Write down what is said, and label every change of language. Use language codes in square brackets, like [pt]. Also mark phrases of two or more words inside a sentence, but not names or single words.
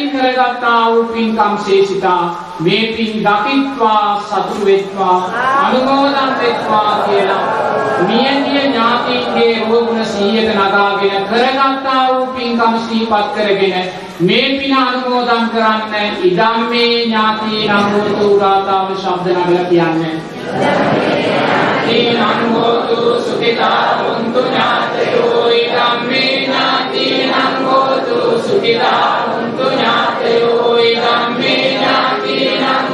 [si] කරගත්තා වූ පින්කම් ශේෂිතා මේ පින් දකිත්වා සතුටු වෙත්වා අනුමෝදන් වෙත්වා කියලා මියගිය ඥාතීන්ගේ රෝගුණ 100ට නගාගෙන කරගත්තා වූ පින්කම් සිහිපත් කරගෙන මේ පින අනුමෝදන් කරන්න [pi] ඉදම්මේ ඥාතීන් අනුමෝදතු [si] ගාථාව ශබ්ද නගලා කියන්නේ [pi] නමෝතු සුඛිතා හොන්තු ඥාතයෝ ඉදම්මේ ඥාතීන් අනුමෝදතු සුඛිතා හොන්තු ඥාතයෝ ඉදම්මේ ඥාතීන්